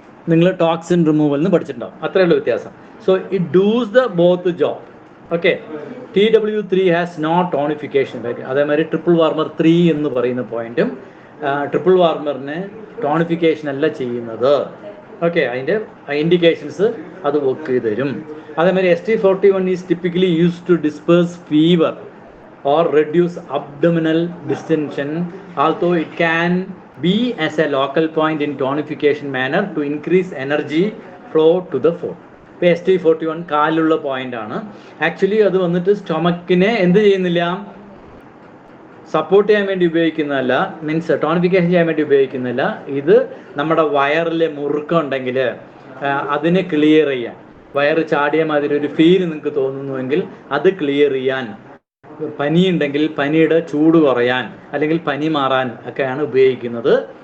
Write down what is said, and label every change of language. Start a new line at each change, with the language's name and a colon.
Malayalam: നിങ്ങൾ toxin removal എന്ന് പഠിച്ചിട്ടുണ്ടാവും, അത്രയുള്ള വ്യത്യാസം.
English: So it does the both job. Okay, TW3 has no tonification effect.
Malayalam: അതേമാതിരി ട്രിപ്പിൾ വാർമർ 3 എന്ന് പറയുന്ന പോയിന്റും ട്രിപ്പിൾ വാർമറിന് ടോണിഫിക്കേഷൻ അല്ല ചെയ്യുന്നത്. ഓക്കെ, അതിൻ്റെ ഇൻഡിക്കേഷൻസ് അത് വർക്ക് ചെയ്ത് തരും.
English: അതേമാതിരി ST41 is typically use to disperse fever or reduce abdominal distension, although it can be as a local point in tonification manner to increase energy flow to the foot.
Malayalam: ST41 കാലുള്ള point ആണ്. Actually അത് വന്നിട്ട് സ്റ്റൊമക്കിനെ എന്ത് ചെയ്യുന്നില്ല, support ചെയ്യാൻ വേണ്ടി ഉപയോഗിക്കുന്നതല്ല, means ടോണിഫിക്കേഷൻ ചെയ്യാൻ വേണ്ടി ഉപയോഗിക്കുന്നില്ല. ഇത് നമ്മുടെ വയറിലെ മുറുക്കം ഉണ്ടെങ്കിൽ അതിനെ ക്ലിയർ ചെയ്യാൻ, വയറ് ചാടിയ മാതിരി ഒരു ഫീൽ നിങ്ങൾക്ക് തോന്നുന്നുവെങ്കിൽ അത് ക്ലിയർ ചെയ്യാൻ, പനിയുണ്ടെങ്കിൽ പനിയുടെ ചൂട് കുറയാൻ അല്ലെങ്കിൽ പനി മാറാൻ ഒക്കെയാണ് ഉപയോഗിക്കുന്നത്.